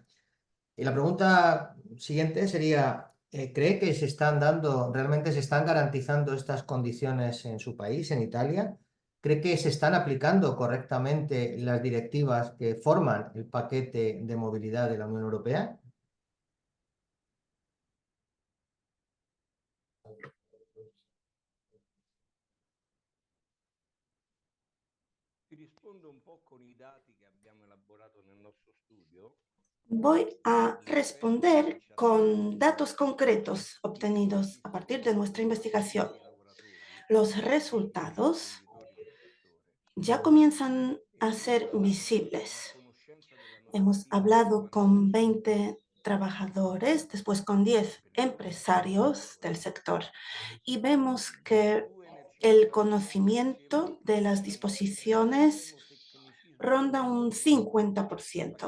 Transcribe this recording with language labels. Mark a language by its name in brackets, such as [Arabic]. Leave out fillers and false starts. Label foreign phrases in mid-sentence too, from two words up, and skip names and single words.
[Spanish] Y la pregunta siguiente sería, ¿cree que se están dando, realmente se están garantizando estas condiciones en su país, en Italia? ¿Cree que se están aplicando correctamente las directivas que forman el paquete de movilidad de la Unión Europea? [Italian] Ti rispondo un po' con i dati che abbiamo elaborato nel nostro studio. [Spanish] Voy a responder con datos concretos obtenidos a partir de nuestra investigación. Los resultados ya comienzan a ser visibles. Hemos hablado con 20 trabajadores, después con 10 empresarios del sector y vemos que el conocimiento de las disposiciones ronda un 50%.